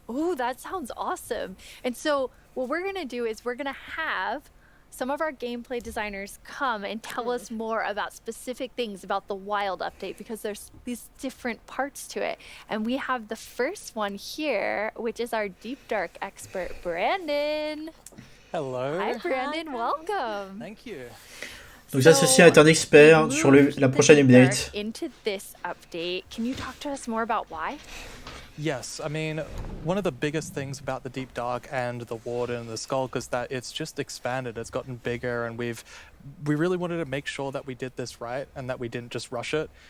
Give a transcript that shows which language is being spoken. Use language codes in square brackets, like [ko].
[en] Ooh, that sounds awesome. And so what we're gonna do is we're gonna have some of our gameplay designers come and tell us more about specific things about the Wild Update because there's these different parts to it. And we have the first one here, which is our Deep Dark expert, Brandon. Hello. Hi, Brandon. Welcome. Thank you. [fr] Donc ça, ceci est un expert sur la prochaine update. [en] Into this update, can you talk to us more about why? Yes, I mean, one of the biggest things about the Deep Dark and the Warden and the Skulk is that it's just expanded, it's gotten bigger, and we really wanted to make sure that we did this right and that we didn't just rush it.